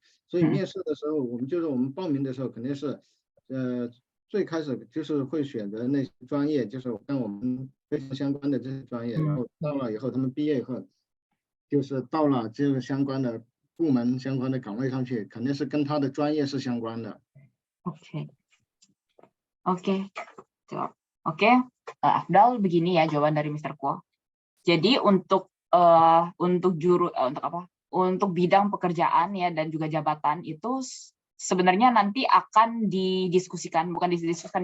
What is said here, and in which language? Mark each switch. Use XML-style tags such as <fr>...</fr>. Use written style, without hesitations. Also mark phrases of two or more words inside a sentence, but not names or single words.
<zh>所以面试的时候，我们报名的时候肯定是，最开始就是会选择那些专业，就是跟我们非常相关的这些专业，然后到了以后，他们毕业以后，就是到了这个相关的部门、相关的岗位上去，肯定是跟他的专业是相关的。</zh> <id>OK。 Oke, jawab. Oke, Afdal, begini ya jawaban dari Mr. Kuo. Jadi untuk untuk bidang pekerjaan ya dan juga jabatan itu sebenarnya nanti akan didiskusikan, bukan didiskusikan.</id>